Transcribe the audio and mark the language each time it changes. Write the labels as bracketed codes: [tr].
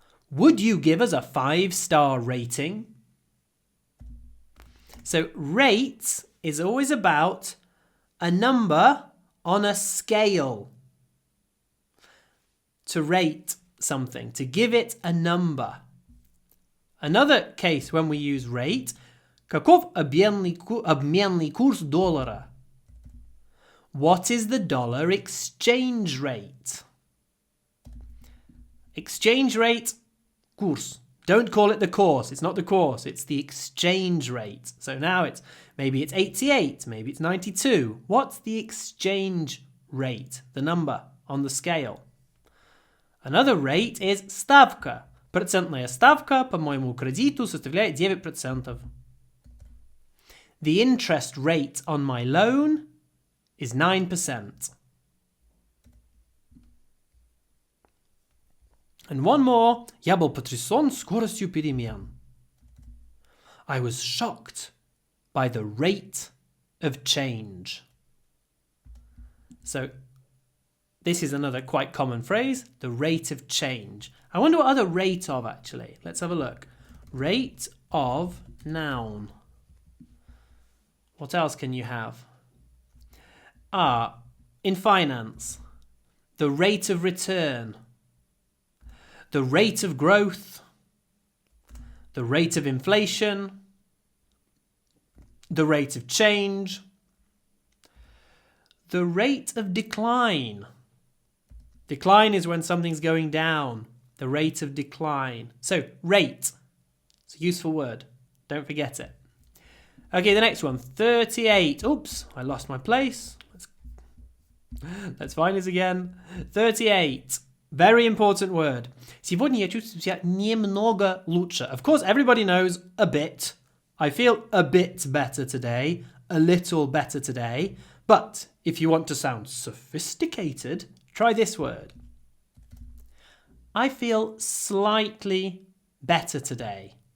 [en] Would you give us a 5-star rating? So rate is always about a number on a scale. To rate something, to give it a number. Another case when we use rate. [ru] Каков обменный курс доллара? [en] What is the dollar exchange rate? Exchange rate, курс. Don't call it the course. It's not the course. It's the exchange rate. So now maybe it's 88, maybe it's 92. What's the exchange rate? The number on the scale. Another rate is ставка. [ru] Процентная ставка по моему кредиту составляет 9%. [en] The interest rate on my loan is 9%. And one more. [ru] Я был потрясен скоростью перемен. [en] I was shocked by the rate of change. So this is another quite common phrase, the rate of change. I wonder what other rate of actually. Let's have a look. Rate of noun. What else can you have? In finance, the rate of return, the rate of growth, the rate of inflation, the rate of change, the rate of decline. Decline is when something's going down, the rate of decline. So, rate. It's a useful word. Don't forget it. Okay, the next one, 38. Oops, I lost my place. Let's find this again. 38. Very important word. [ru] Сегодня я чувствую себя немного лучше. [en] Of course, everybody knows a bit. I feel a bit better today. A little better today. But if you want to sound sophisticated, try this word. I feel slightly better today.